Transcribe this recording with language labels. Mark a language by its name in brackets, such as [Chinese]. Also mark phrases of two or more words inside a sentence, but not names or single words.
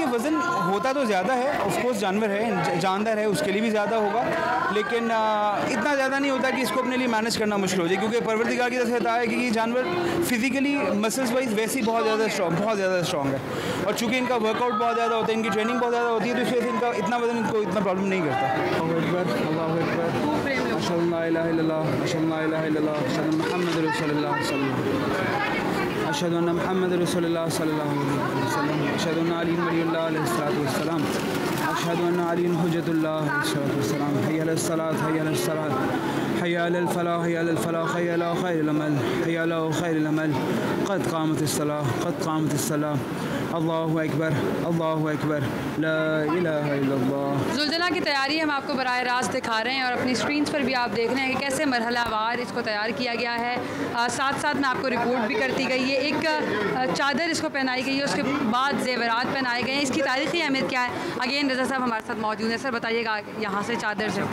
[Urdu] وزن ہوتا تو زیادہ ہے, [English] of course [Urdu] جانور ہے، جاندار ہے، اس کے لیے بھی زیادہ ہوگا، لیکن اتنا زیادہ نہیں ہوتا کہ اس کو اپنے لیے مینیج کرنا مشکل ہو جائے، کیونکہ پروردگار کی طرف سے بتایا ہے کہ یہ جانور [English] physically muscles wise [Urdu] ویسے ہی بہت زیادہ سٹرانگ ہے اور چونکہ ان کا ورک آؤٹ بہت زیادہ ہوتا ہے، ان کی ٹریننگ بہت زیادہ ہوتی ہے، تو اس وجہ سے ان کا اتنا وزن ان کو اتنا پرابلم نہیں کرتا. [Arabic] أشهد أن محمد رسول الله صلى الله عليه وسلم، أشهد أن علي ولي الله عليه الصلاة والسلام, أشهد أن علي حجة الله عليه الصلاة والسلام، حي على الصلاة حي على الصلاة حي على الفلاح حي على الفلاح حي على خير العمل حي على خير العمل قد قامت الصلاة قد قامت الصلاة الله أكبر لا إله إلا الله. [Urdu] ذوالجناح کی تیاری ہم آپ کو براہ راست دکھا رہے ہیں اور اپنی سکرینز پر بھی آپ دیکھ رہے ہیں کہ کیسے مرحلہ وار اس کو تیار کیا گیا ہے. ساتھ ساتھ میں آپ کو رپورٹ بھی کرتی گئی ہے۔ ایک چادر اس کو پہنائی گئی ہے، اس کے بعد زیورات پہنائے گئے ہیں. اس کی تاریخی اہمیت کیا ہے؟ اگین رضا صاحب ہمارے ساتھ موجود ہیں۔ سر بتائیے گا یہاں سے چادر سے